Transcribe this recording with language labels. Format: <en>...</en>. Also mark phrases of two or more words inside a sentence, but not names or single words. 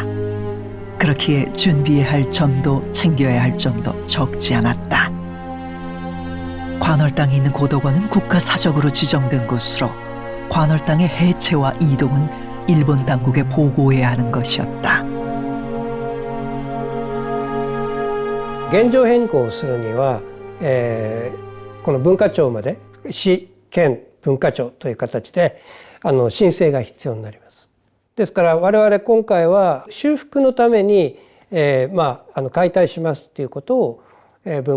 <ko>그렇기에 준비해야 할 점도 챙겨야 할 점도 적지 않았다. 관월 땅이 있는 고도관은 국가사적으로 지정된 곳으로 관월 땅의 해체와 이동은 일본 당국에 보고해야 하는 것이었다.</ko> <ja>現状変更をするには、この文化庁まで市県文化庁という形で申請が必要になります。ですから我々今回は修復のために、解体しますということを、文</ja>